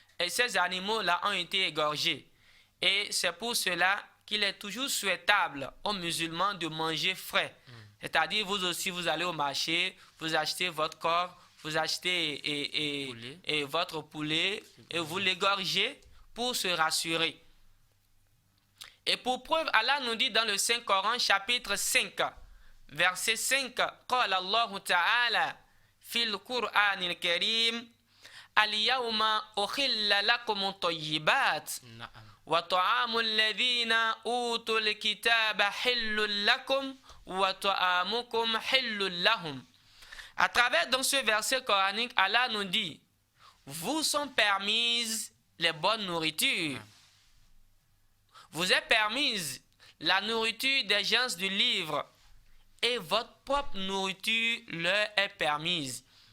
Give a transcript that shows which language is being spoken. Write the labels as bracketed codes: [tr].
[fr] et ces animaux-là ont été égorgés. Et c'est pour cela qu'il est toujours souhaitable aux musulmans de manger frais. C'est-à-dire, vous aussi, vous allez au marché, vous achetez votre corps, vous achetez votre poulet et vous l'égorgez pour se rassurer. Et pour preuve, Allah nous dit dans le Saint-Coran, chapitre 5, verset 5, [ar] قال الله تعالى في القرآن الكريم اليوم أحل لكم الطيبات وطعام الذين أوتوا الكتاب حل لكم وطعامكم حل لهم. [fr] À travers dans ce verset coranique, Allah nous dit, vous sont permises les bonnes nourritures. Vous est permise la nourriture des gens du livre et votre propre nourriture leur est permise.